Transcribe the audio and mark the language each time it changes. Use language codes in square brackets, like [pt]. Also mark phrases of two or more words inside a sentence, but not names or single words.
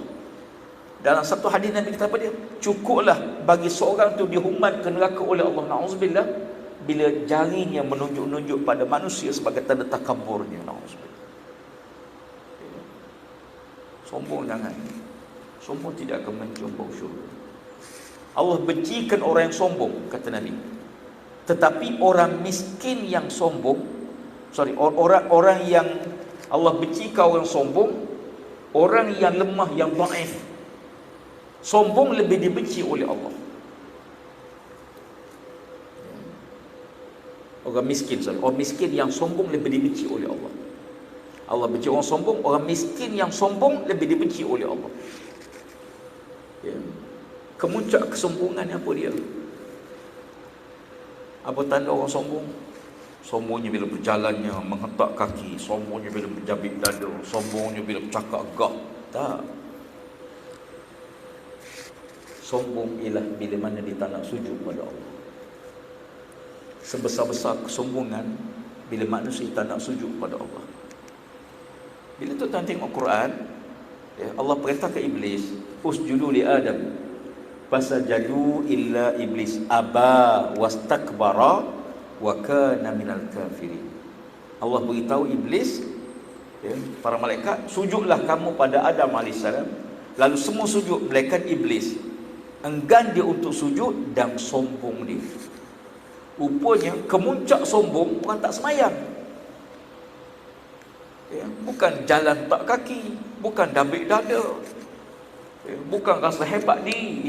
[ms] Dalam satu hadis Nabi kata apa dia? Cukuplah bagi seorang tu dihumban ke neraka oleh Allah, na'udzubillah, bila jarinya menunjuk-nunjuk pada manusia sebagai tanda takabburnya, na'udzubillah. Sombong jangan. Sombong tidak akan mencium bau syurga. Allah bencikan orang yang sombong, kata Nabi. Tetapi orang miskin yang sombong, orang yang Allah bencikan orang sombong, orang yang lemah, yang dhaif. Sombong lebih dibenci oleh Allah. Orang miskin, orang miskin yang sombong lebih dibenci oleh Allah. Allah benci orang sombong, orang miskin yang sombong lebih dibenci oleh Allah. Ya. Kemuncak kesombongan apa dia? Apa tanda orang sombong? Sombongnya bila berjalannya menghentak kaki, sombongnya bila menjabik dada, sombongnya bila bercakap gah. Tak. Sombong ialah bila mana dia tak nak sujud pada Allah. Sebesar-besar kesombongan bila manusia tak nak sujud pada Allah. Bila tu tuan tengok Quran, Allah perintah ke iblis, [ar] اسجدوا لآدم فسجدوا إلا إبليس أبى واستكبر وكان من الكافرين. [ms] Allah beritahu iblis, para malaikat, sujudlah kamu pada Adam AS. Lalu semua sujud, malaikat iblis enggan dia untuk sujud dan sombong dia. Rupanya kemuncak sombong orang tak semayang. Bukan jalan tak kaki, bukan dabik dada, bukan rasa hebat diri.